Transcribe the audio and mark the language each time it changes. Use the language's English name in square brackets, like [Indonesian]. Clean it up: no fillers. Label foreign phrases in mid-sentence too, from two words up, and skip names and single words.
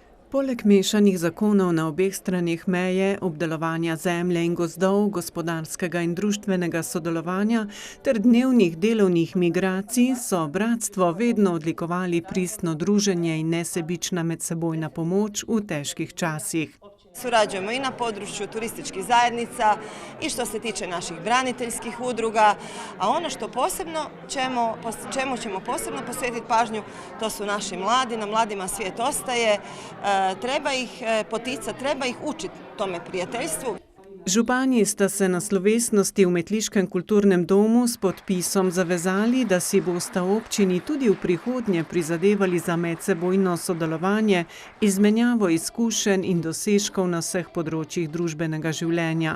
[Slovenian] Poleg mešanih zakonov na obeh straneh meje, obdelovanja zemlje in gozdov, gospodarskega in društvenega sodelovanja ter dnevnih delovnih migracij so bratstvo vedno odlikovali pristno druženje in nesebična medsebojna pomoč v težkih časih. [Croatian] Surađujemo i na području turističkih zajednica i što se tiče naših braniteljskih udruga, a ono što čemu ćemo posebno posvetiti pažnju, to su naši mladi, na mladima svijet ostaje, treba ih poticati, treba ih učiti tome prijateljstvu. [Slovenian] Župani sta se na slovesnosti v Metliškem kulturnem domu s podpisom zavezali, da si bosta občini tudi v prihodnje prizadevali za medsebojno sodelovanje, izmenjavo izkušenj in dosežkov na vseh področjih družbenega življenja.